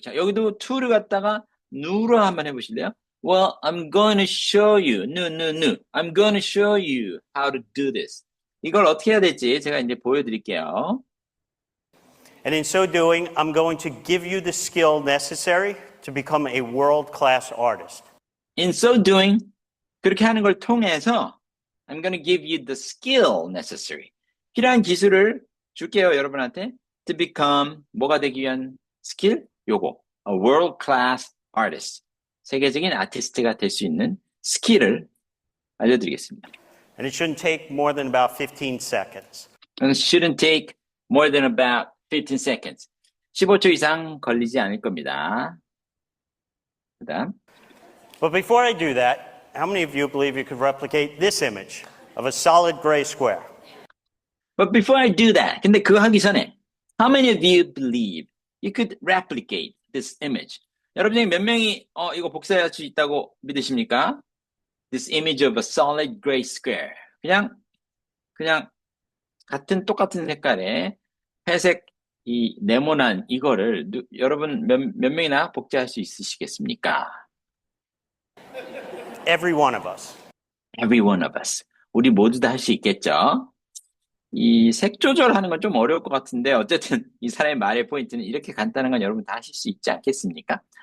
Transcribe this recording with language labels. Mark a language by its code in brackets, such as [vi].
[ko] 자, 여기도 to를 갖다가 누로 한번 해보실래요? [en] Well, I'm going to show you. no. I'm going to show you how to do this. [ko] 이걸 어떻게 해야 될지 제가 이제 보여드릴게요. [en] And in so doing, I'm going to give you the skill necessary to become a world-class artist. In so doing, [ko] 그렇게 하는 걸 통해서 [en] I'm going to give you the skill necessary. [ko] 필요한 기술을 줄게요, 여러분한테. [en] To become, [ko] 뭐가 되기 위한 스킬? 요거. [en] A world-class artist. [ko] 세계적인 아티스트가 될 수 있는 스킬을 알려드리겠습니다. [en] And it shouldn't take more than about 15 seconds. It shouldn't take more than about 15 seconds. [ko] 15초 이상 걸리지 않을 겁니다. 그다음. [en] But before I do that, how many of you believe you could replicate this image of a solid gray square? But before I do that, [ko] 근데 그거 하기 전에 [en] how many of you believe you could replicate this image? [ko] 여러분 중에 몇 명이 이거 복사할 수 있다고 믿으십니까? [en] This image of a solid gray square. [ko] 그냥 똑같은 색깔의 회색 이 네모난 이거를 여러분 몇 명이나 복제할 수 있으시겠습니까? [en] Every one of us. Every one of us. [ko] 우리 모두 다 할 수 있겠죠? 이 색 조절하는 건 좀 어려울 것 같은데 어쨌든 이 사람의 말의 포인트는 이렇게 간단한 건 여러분 다 하실 수 있지 않겠습니까?